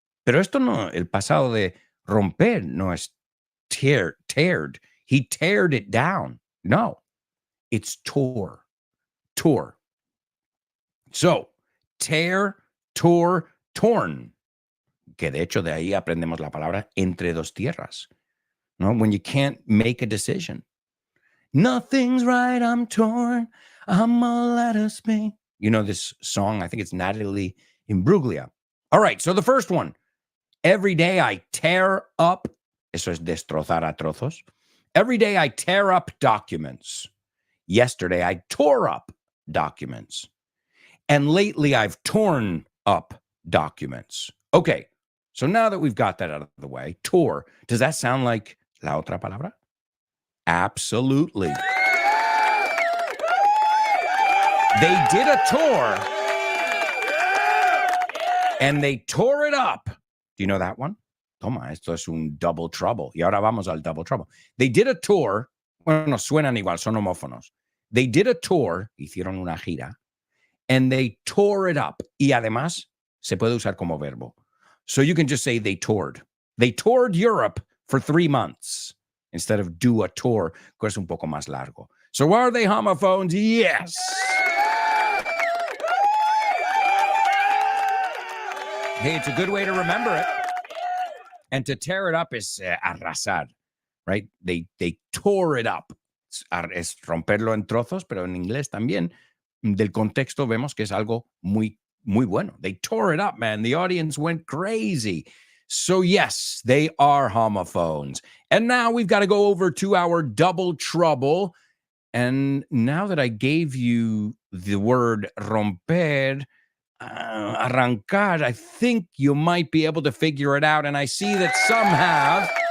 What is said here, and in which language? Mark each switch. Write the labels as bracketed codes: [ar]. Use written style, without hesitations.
[es] Pero esto no, el pasado de romper no es teared. [en] He teared it down. No, it's tore. So, tear, tore, torn. [es] Que de hecho de ahí aprendemos la palabra entre dos tierras. [en] No, when you can't make a decision. Nothing's right, I'm torn. I'm all out of space. You know this song? I think it's Natalie Imbruglia. All right, so the first one. Every day I tear up. [es] Eso es destrozar a trozos. [en] Every day I tear up documents. Yesterday I tore up documents. And lately I've torn up documents. Okay, so now that we've got that out of the way, tore, does that sound like [es] la otra palabra? [en] Absolutely. They did a tour and they tore it up. Do you know that one? [es] Toma, esto es un [en] double trouble. [es] Y ahora vamos al double trouble. [en] They did a tour. [es] Bueno, suenan igual, son homófonos. [en] They did a tour, [es] hicieron una gira, [en] and they tore it up. [es] Y además, se puede usar como verbo. [en] So you can just say they toured. They toured Europe for 3 months instead of do a tour, [es] que es un poco más largo. [en] So are they homophones? Yes. Hey, it's a good way to remember it. And to tear it up is arrasar, right? They tore it up. [es] Es romperlo en trozos, pero en inglés también. Del contexto vemos que es algo muy, muy bueno. [en] They tore it up, man. The audience went crazy. So yes, they are homophones. And now we've got to go over to our double trouble. And now that I gave you the word romper, arrancar, I think you might be able to figure it out. And I see that some have.